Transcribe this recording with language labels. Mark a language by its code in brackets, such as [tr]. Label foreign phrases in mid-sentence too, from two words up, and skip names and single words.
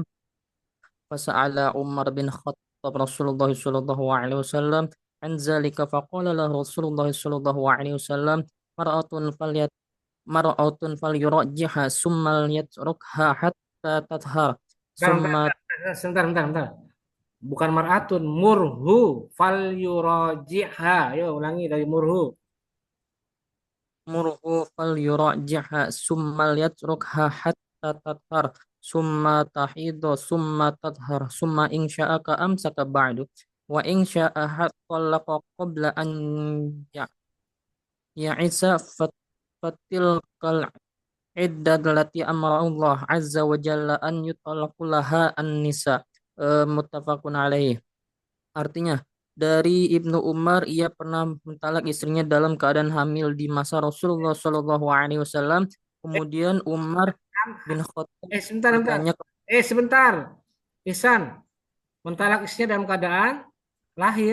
[ar] فسأل عمر بن خطاب رسول الله صلى الله عليه وسلم عن ذلك فقال له رسول الله صلى الله عليه وسلم مرأة فليراجعها ثم يتركها حتى تطهر ثم [id] Sebentar. [ar] Bukan مرأة، مره فل يراجعها. [id] Yuk, ulangi dari murhu. [ar] مره فليراجعها ثم يتركها حتى تطهر ثم تحيض ثم تطهر ثم إن شاء أمسك بعد. و إن شاء طلق قبل أن يمس فتلك العدة التي أمر الله عز و جل أن يطلق لها النساء. متفق عليه. [id] Artinya, dari Ibnu Umar, ia pernah mentalak istrinya dalam keadaan hamil di masa Rasulullah [ar] صلى الله عليه وسلم. Eh, [id] Kemudian Umar bin Khattab sebentar, sebentar. bertanya Sebentar. Ihsan, mentalak istrinya dalam keadaan lahir.